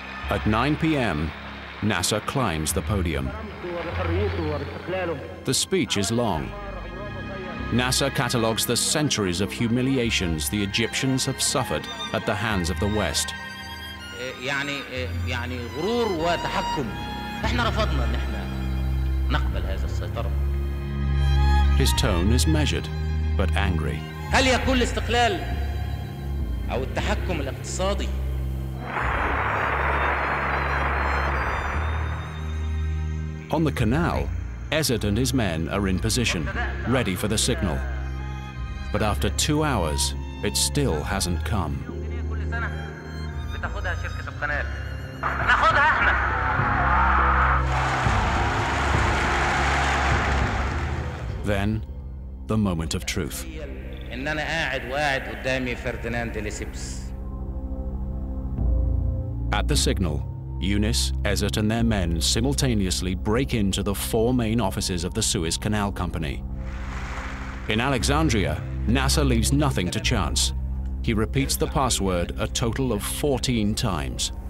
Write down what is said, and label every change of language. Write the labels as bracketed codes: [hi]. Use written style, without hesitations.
[en] At 9 p.m., Nasser climbs the podium. The speech is long. Nasser catalogues the centuries of humiliations the Egyptians have suffered at the hands of the West. [ar] يعني غرور وتحكم. احنا رفضنا ان احنا نقبل هذه السيطرة. [en] His tone is measured but angry. [ar] هل يكون الاستقلال أو التحكم الاقتصادي؟ [en] On the canal, Ezzat and his men are in position, ready for the signal. But after 2 hours, it still hasn't come. Then, the moment of truth. [ar] إن أنا قاعد قدامي فرديناند ليسيبس. [en] At the signal, Eunice, Ezzat and their men simultaneously break into the 4 main offices of the Suez Canal Company. In Alexandria, Nasser leaves nothing to chance. He repeats the password a total of 14 times.